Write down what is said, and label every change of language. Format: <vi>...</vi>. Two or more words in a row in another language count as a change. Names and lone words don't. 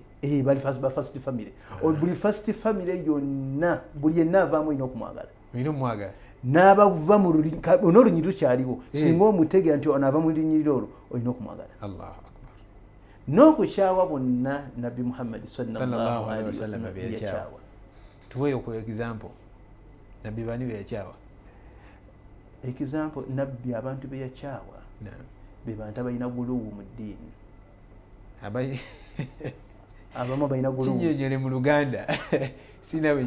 <lg>bali ba</lg> <en>first family</en> <lg>buli</lg> <en>first family</en> <lg>yonna buli yenna avaamu olina okumwagala n'abava mu n'olunyi lukyaliwo singa omutegera nti onaava mu lunyiriro olwo olina okumwagala n'okukyawa bonna nabbi Muhammad sallallahu alaihi wasallam yakyawa tuweeyo ku example nabbi bani beyakyawa example nabbi abantu beyakyawa be bantu abalina guluwu mu ddiini abamu balina guluwu kinyonyole mu Luganda sina bwe</lg>